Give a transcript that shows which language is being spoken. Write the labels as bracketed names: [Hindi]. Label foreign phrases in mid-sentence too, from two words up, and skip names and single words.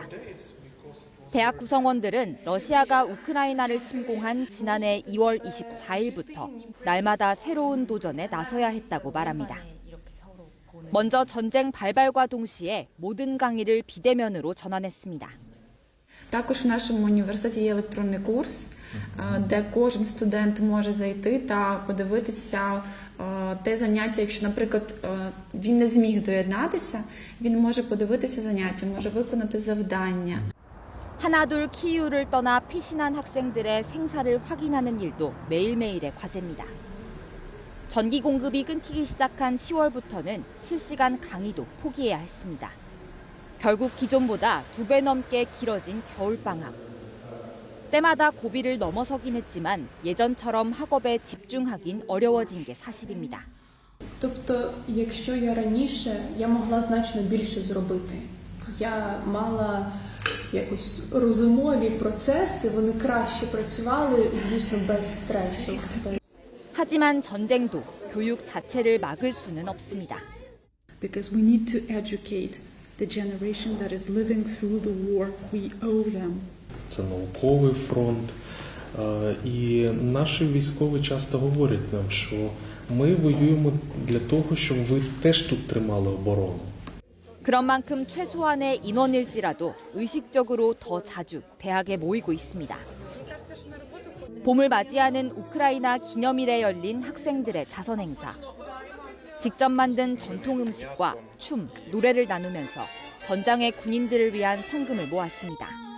[Korean] 대학 구성원들은 러시아가 우크라이나를 침공한 지난해 2월 24일부터 날마다 새로운 도전에 나서야 했다고 말합니다. 먼저 전쟁 발발과 동시에 모든 강의를 비대면으로 전환했습니다. [Ukrainian] Також у нашому університеті є електронний курс, де кожен студент може зайти та подивитися те заняття, якщо, наприклад, він не зміг доєднатися, він може подивитися заняття, може виконати завдання. [Korean] 하나둘 키이우를 떠나 피신한 학생들의 생사를 확인하는 일도 매일매일의 과제입니다. 전기 공급이 끊기기 시작한 10월부터는 실시간 강의도 포기해야 했습니다. 결국 기존보다 2배 넘게 길어진 겨울방학. 때마다 고비를 넘어서긴 했지만 예전처럼 학업에 집중하긴 어려워진 게 사실입니다. [Ukrainian] Тобто, якщо я раніше, я могла значно більше зробити. Я мала якось розумові процеси, вони краще працювали, звісно, без стресу. [Korean] 하지만 전쟁도 교육 자체를 막을 수는 없습니다. [English] Because we need to educate the generation that is living through the war. We owe them. [Ukrainian] Це науковий фронт. І наші військові часто говорять нам, що Ми воюємо для того, щоб ви теж тут тримали оборону. [Korean] 그런 만큼 최소한의 인원일지라도 의식적으로 더 자주 대학에 모이고 있습니다. 봄을 맞이하는 우크라이나 기념일에 열린 학생들의 자선 행사. 직접 만든 전통 음식과 춤, 노래를 나누면서 전장의 군인들을 위한 성금을 모았습니다.